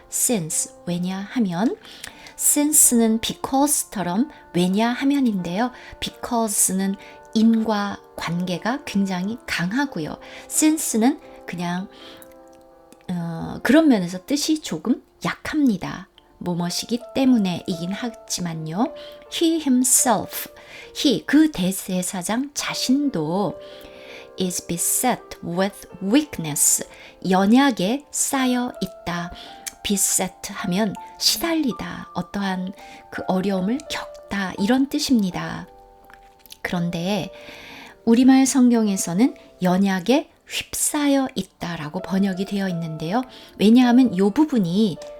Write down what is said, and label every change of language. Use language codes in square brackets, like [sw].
[ko] since, 왜냐하면, since는 because처럼 왜냐하면인데요. because는 인과 관계가 굉장히 강하고요. since는 그냥 그런 면에서 뜻이 조금 약합니다. 뭐뭐시기 때문에이긴 하지만요. [en] he himself, he, [ko] 그 대제사장 자신도 [en] is beset with weakness, [ko] 연약에 쌓여 있다. beset 하면 시달리다, 어떠한 그 어려움을 겪다, 이런 뜻입니다. 그런데 우리말 성경에서는 연약에 휩싸여 있다라고 번역이 되어 있는데요. 왜냐하면 이 부분이